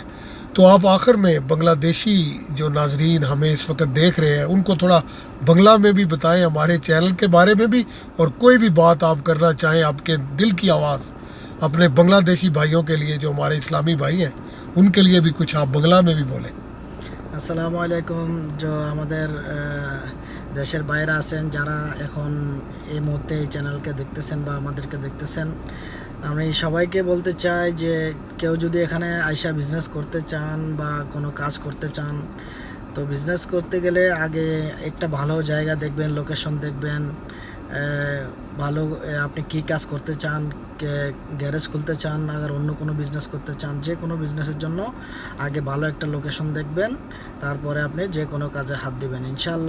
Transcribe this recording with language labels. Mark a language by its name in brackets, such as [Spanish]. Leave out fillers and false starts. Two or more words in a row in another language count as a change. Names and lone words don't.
[Urdu] تو آپ آخر میں بنگلہ دیشی جو ناظرین ہمیں اس وقت دیکھ رہے ہیں ان کو تھوڑا بنگلہ میں بھی بتائیں, ہمارے چینل کے بارے میں بھی, اور کوئی بھی بات آپ کرنا چاہیں, آپ کے دل کی آواز اپنے بنگلہ دیشی بھائیوں کے لیے جو ہمارے اسلامی بھائی ہیں ان کے لیے بھی کچھ آپ بنگلہ میں بھی بولیں. [Bangla] আসসালামু আলাইকুম जो আমাদের দেশের বাইরে আছেন যারা এখন এই মুহূর্তে এই চ্যানেলকে দেখতেছেন বা আমাদেরকে দেখতেছেন, আমি সবাইকে বলতে চাই যে কেউ যদি এখানে আইসা বিজনেস করতে চান বা কোনো কাজ করতে চান, তো বিজনেস করতে গেলে আগে একটা ভালো জায়গা দেখবেন, লোকেশন দেখবেন, ভালো আপনি কী কাজ করতে চান, গ্যারেজ খুলতে চান, আবার অন্য কোনো বিজনেস করতে চান, যে কোনো বিজনেসের জন্য আগে ভালো একটা লোকেশন দেখবেন, তারপরে আপনি যে কোনো কাজে হাত দিবেন ইনশাআল্লাহ.